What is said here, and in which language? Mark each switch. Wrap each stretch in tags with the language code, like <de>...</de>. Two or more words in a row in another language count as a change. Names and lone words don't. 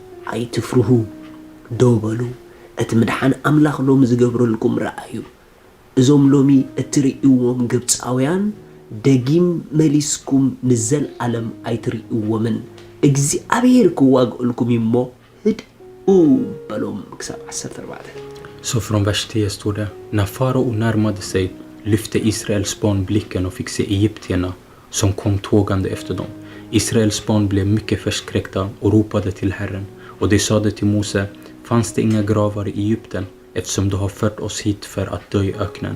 <ti>ኣይትፍርሁ ደው በሉ እቲ ምድሓን ኣምላኽ ሎም ዝገብረልኩም ረኣዩ እዞም ሎሚ እትርእይዎም ግብፃውያን ደጊም መሊስኩም ንዘል ዓለም ኣይትርእይዎምን እግዚአብሔር ክዋግአልኩም እሞ ህድኡ በሎም ክሳብ 14.</ti> <sv>Så från vers 10 står det: När farao närmade sig lyfte Israels barn blicken och fick se egyptierna som kom tågande efter dem. Israels barn blev mycket förskräckta och ropade till Herren. Och de sade till Mose: Fanns det inga gravar i Egypten eftersom du har fört oss hit för att dö i öknen?</sv>